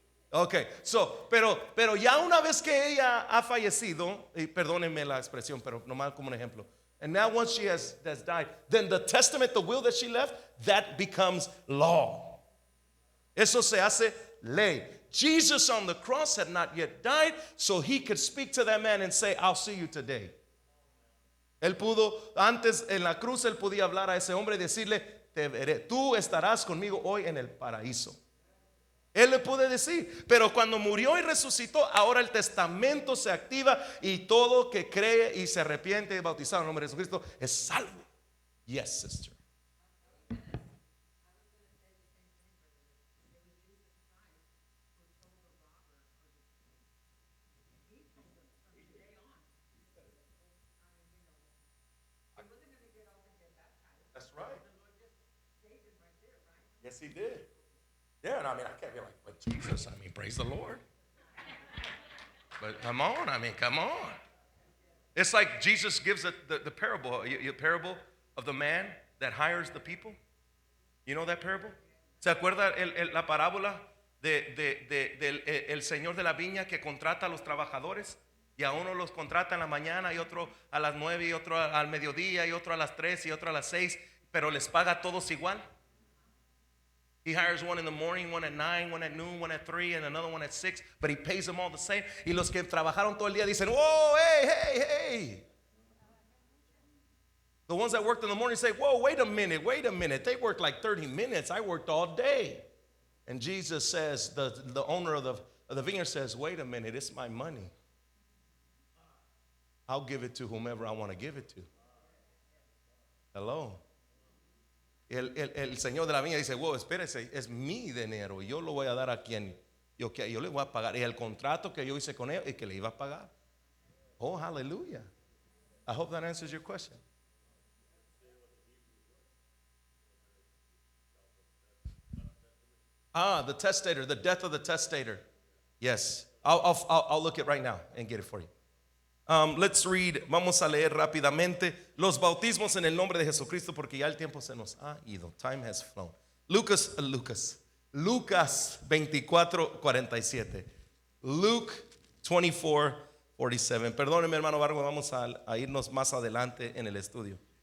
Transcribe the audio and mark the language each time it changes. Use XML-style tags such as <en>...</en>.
<es>Ok, pero ya una vez que ella ha fallecido, y perdónenme la expresión, pero nomás como un ejemplo.</es> <en>And now once she has died, then the testament, the will that she left, that becomes law.</en> <es>Eso se hace ley.</es> <en>Jesus on the cross had not yet died, so he could speak to that man and say, I'll see you today.</en> <es>Él pudo, antes en la cruz, él podía hablar a ese hombre y decirle, te veré, tú estarás conmigo hoy en el paraíso. Él le puede decir, pero cuando murió y resucitó, ahora el testamento se activa y todo que cree y se arrepiente y bautizado en el nombre de Jesucristo es salvo.</es> <en>Yes, sister. right. Yes, he did. Yeah, and I mean, I can't be like, but Jesus, I mean, praise the Lord. But come on, I mean, come on. It's like Jesus gives the parable, parable of the man that hires the people. You know that parable?</en> <es>¿Se acuerda la parábola del el señor de la viña que contrata a los trabajadores? Y a uno los contrata en la mañana y otro a las 9 y otro al mediodía y otro a las 3 y otro a las 6, pero les paga a todos igual.</es> <en>He hires one in the morning, one at 9, one at noon, one at 3, and another one at 6, but he pays them all the same.</en> <es>Y los que trabajaron todo el día dicen, whoa, hey.</es> <en>The ones that worked in the morning say, whoa, wait a minute. They worked like 30 minutes. I worked all day. And Jesus says, the owner of the vineyard says, wait a minute, it's my money. I'll give it to whomever I want to give it to. Hello.</en> <es>El señor de la viña dice, wow, espérese, es mi dinero, yo lo voy a dar a quien yo le voy a pagar. Y el contrato que yo hice con él es que le iba a pagar.</es> <en>Oh, hallelujah. I hope that answers your question. The testator, the death of the testator. Yes, I'll look it right now and get it for you. Let's read,</en> <es>vamos a leer rápidamente los bautismos en el nombre de Jesucristo porque ya el tiempo se nos ha ido.</es> <en>Time has flown.</en> <es>Lucas 24:47. Luke 24:47. Perdóneme, hermano Vargas, vamos a irnos más adelante en el estudio.</es>